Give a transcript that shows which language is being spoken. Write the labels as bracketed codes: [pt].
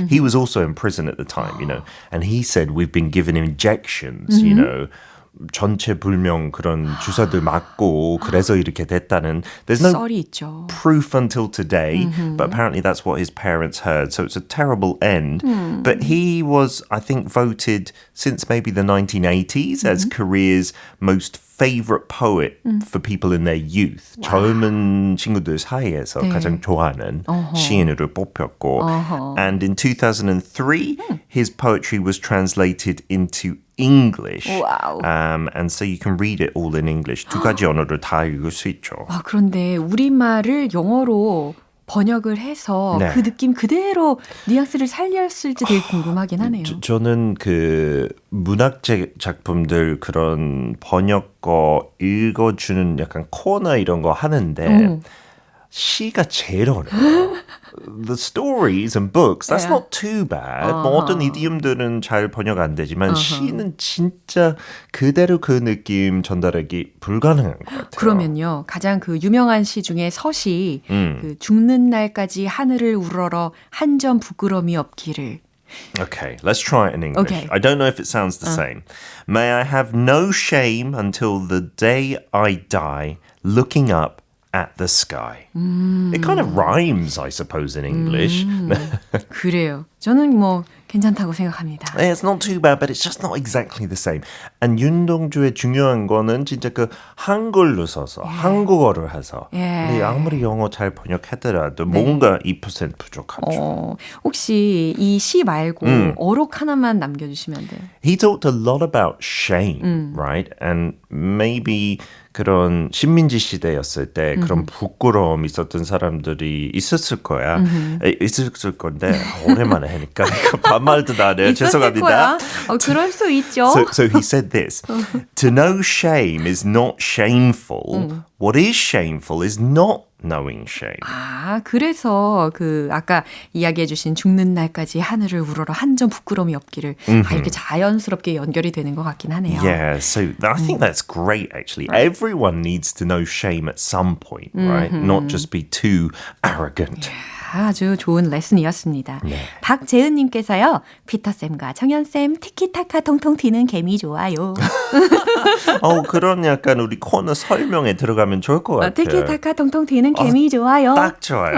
[en] He was also in prison at the time, and he said we've been given injections, [ko] 전체 불명 그런 주사들 맞고 그래서 이렇게 됐다는. [en] There's no [ko] 썰이 있죠. [en] proof until today, but apparently that's what his parents heard. So it's a terrible end. But he was, I think, voted since maybe the 1980s as Korea's most favorite poet for people in their youth. [ko] 젊은 친구들 사이에서 가장 좋아하는 시인으로 뽑혔고. [en] And in 2003, his poetry was translated into English. Wow. And so you can read it all in English. [ko] 두 가지 언어를 다 읽을 수 있죠. 아, 그런데 우리말을 영어로 번역을 해서 그 느낌 그대로 뉘앙스를 살렸을지 되게 궁금하긴 하네요. 저는 그 문학 작품들 그런 번역거 읽어주는 약간 코너 이런 거 하는데 시가 제일 어려워요. [en] The stories and books, that's not too bad. [ko] 모든 이디움들은 잘 번역 안 되지만 시는 진짜 그대로 그 느낌 전달하기 불가능한 것 같아요. 그러면요. 가장 그 유명한 시 중에 서시 그 죽는 날까지 하늘을 우러러 한 점 부끄러움이 없기를. [en] Okay, let's try it in English. Okay. I don't know if it sounds the same. May I have no shame until the day I die, looking up at the sky. It kind of rhymes, I suppose, in English. [ko] 그래요. 저는 뭐 괜찮다고 생각합니다. [en] It's not too bad, but it's just not exactly the same. [ko] And 윤동주의 중요한 거는 진짜 그 한글로 써서 한국어를 해서 근데 아무리 영어 잘 번역하더라도 뭔가 2% 부족하죠. 혹시 이 시 말고 어록 하나만 남겨주시면 돼요. [en] He talked a lot about shame, right? And maybe [ko] 그런 식민지 시대였을 때 그런 부끄러움 있었던 사람들이 있었을 거야. 있었을 건데 오랜만에 하니까 이거 반말도 나네요. 죄송합니다. 그럴 수 있죠. [en] So he said this. To know shame is not shameful. What is shameful is not knowing shame. [ko] 아, 그래서 그 아까 이야기해 주신 죽는 날까지 하늘을 우러러 한 점 부끄러움이 없기를 이렇게 자연스럽게 연결이 되는 것 같긴 하네요. [en] Yeah, so I think that's great actually. Right. Everyone needs to know shame at some point, right? Not just be too arrogant. [ko] 아주 좋은 레슨이었습니다. 네. 박재은님께서요. 피터쌤과 정연쌤 티키타카 통통 튀는 개미 좋아요. 그런 약간 우리 코너 설명에 들어가면 좋을 것 같아요. 티키타카 통통 튀는 개미 좋아요. 딱 좋아요.